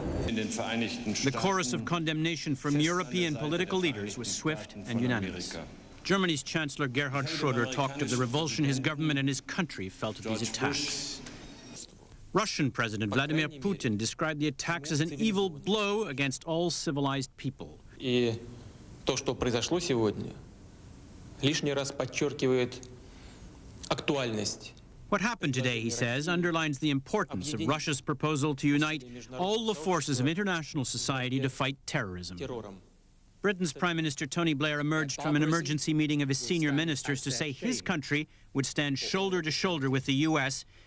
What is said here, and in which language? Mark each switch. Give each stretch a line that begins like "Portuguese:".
English: The chorus of condemnation from European political leaders was swift and unanimous. Germany's Chancellor Gerhard Schröder talked of the revulsion his government and his country felt at these attacks. Russian President Vladimir Putin described the attacks as an evil blow against all civilized people.
Russian: И то, что произошло сегодня, лишний раз подчеркивает актуальность.
English: What happened today, he says, underlines the importance of Russia's proposal to unite all the forces of international society to fight terrorism. Britain's Prime Minister Tony Blair emerged from an emergency meeting of his senior ministers to say his country would stand shoulder to shoulder with the U.S.